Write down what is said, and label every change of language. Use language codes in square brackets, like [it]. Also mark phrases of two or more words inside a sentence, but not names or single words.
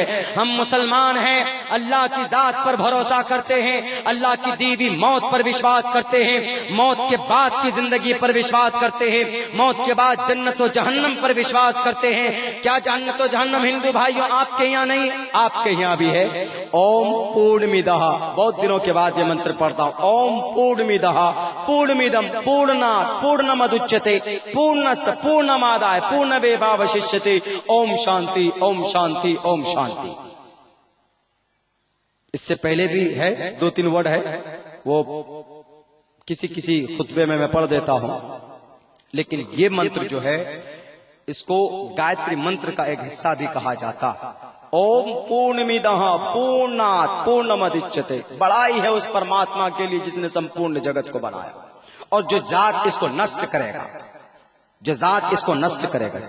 [ur] ہم مسلمان ہیں، اللہ کی ذات پر بھروسہ کرتے ہیں، اللہ کی دی ہوئی موت پر وشواس کرتے ہیں، موت کے بعد کی زندگی پر وشواس کرتے ہیں، موت کے بعد جنت و جہنم پر وشواس کرتے ہیں۔ کیا جنت و جہنم ہندو بھائیوں آپ کے یہاں نہیں؟ آپ کے یہاں بھی ہے۔ [sa] ॐ पूर्णमदः, [ur] بہت دنوں کے بعد یہ منتر پڑھتا ہوں۔ [sa] ॐ पूर्णमदः पूर्णमिदं पूर्णात् पूर्णमुदच्यते पूर्णस्य पूर्णमादाय पूर्णमेवावशिष्यते. ॐ शान्तिः ॐ शान्तिः ॐ शान्तिः. [ur] اس سے پہلے بھی ہے 2-3 ورڈ ہے، وہ کسی خطبے میں پڑھ دیتا ہوں، لیکن یہ منتر جو ہے اس کو گایتری منتر کا ایک حصہ بھی کہا جاتا۔ [sa] ॐ पूर्णमदः पूर्णात् पूर्णमुदच्यते, [ur] بڑائی ہے اس پرماتما کے لیے جس نے سمپورن جگت کو بنایا، اور جو ذات اس کو نشٹ کرے گا، جو ذات اس کو نشٹ کرے گا۔